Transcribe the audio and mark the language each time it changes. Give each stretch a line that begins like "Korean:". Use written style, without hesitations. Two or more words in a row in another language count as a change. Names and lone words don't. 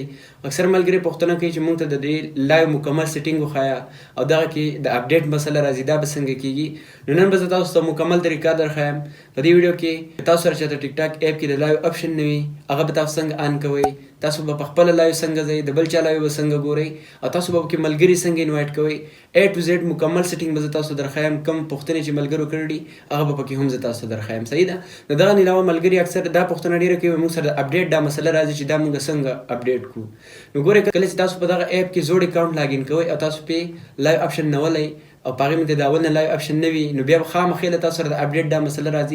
Pashto: اکثر ملګري پوښتنه کوي چې موږ ته د دې لایو مکمل سیټینګ وښایه او دغه کې د اپډیټ مسله راځي، دا به څنګه کېږي؟ نو نن به زه تاسو ته مکمل طریقه درښایم په دې ویډیو کې. تاسو سره چې د ټیک ټاک ایپ کې د
English: live option
Pashto: نه وي، هغه به تاسو څنګه آن کوئ، تاسو به په خپله لایو څنګه ځئ، د بل چا لایو به څنګه ګورئ، او تاسو به پکې ملګري څنګه انوایټ کوئ.
English: A to Z
Pashto: مکمل سیټینګ به زه تاسو درښایم. کوم پوښتنې چې ملګرو کړي دي هغه به پکې هم زه تاسو ته درښایم. صحیح ده؟ د دغه نه علاوه ملګري اکثر دا پوښتنه ډېره کوي موږ سره د اپډیټ دا مسله راځي چې دا موږ څنګه اپډیټ کړو. نو ګورئ کله چې تاسو په دغه ایپ کې زوړ
English: account login
Pashto: کوئ او تاسو پې
English: live option
Pashto: نه ولئ او په هغې باندې د اول نه
English: live option
Pashto: نه وي، نو بیا به خامخې له تاسو سره د اپډیټ دا مسله راځي.